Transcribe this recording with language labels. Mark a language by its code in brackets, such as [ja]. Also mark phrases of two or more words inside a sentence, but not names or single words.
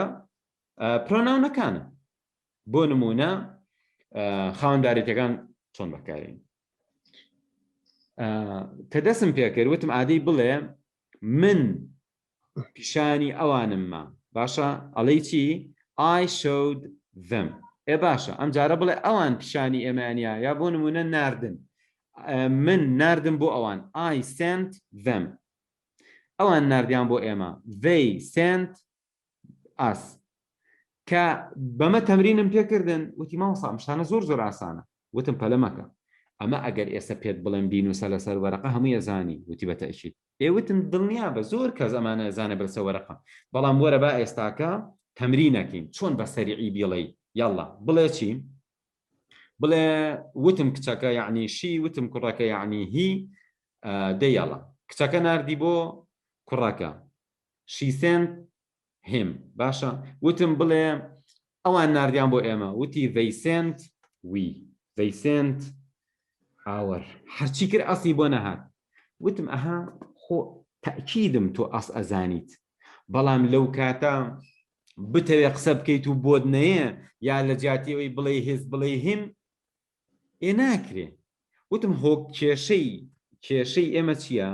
[ckb] پرۆناونەکانە. بۆ نمونە خاوەنداریەتەکان چۆن بەکارین. کە دەستم پێکرد وتم ئادەی بڵێ من پیشانی ئەوانممە، باشە ئەڵەی چی؟ [en] I showed them. [ckb] باشە ئەم جارە بڵێ ئەوان پیشانی ئێمانیا، یا بۆ نمونە ناردن، من ناردم بۆ ئەوان [en] I sent them. [ckb] ئەوان ناردیان بۆ ئێمە [en] they sent us. [ckb] کە بەمە تەمرینم پێکردن وتی مامۆستا شتانە زۆر زۆر ئاسانە. وتم پەلە مەکە، ئەمە ئەگەر ئێستا پێت بڵێم بینوسە لەسەر وەرەقە هەمووی ئەزانی. وتی بەتەئکید. وتم دڵنیا بە زۆر کەس ئەمانە ئەزانە بەرسە وەرەقە، بەڵام وەرە با ئێستاکە تەمرینەکەین چۆن بە سەریعی بڵێ. یاڵا بڵێ چی؟ بڵێ وتم کچەکە یعنی شی، وتم کوڕەکە یعنی هی. دەیاڵە کچەکە ناردی بۆ کوڕەکە [en] she sent him. [ckb] باشە وتم بڵێ ئەوان ناردیان بۆ ئێمە، وتی [en] they sent we. they sent our. [ckb] هەرچی کرد ئەسی بۆ نەهات. وتم ئەها خۆ تەئکیدم تۆ ئەس ئەزانیت، بەڵام لەو کاتە بتەوێ قسە بکەیت و بۆت نەیە، یا لە جاتیەوەی بڵێ هێز بڵێ هیم ناکرێ. وتم هۆ کێشەی ئێمە چییە؟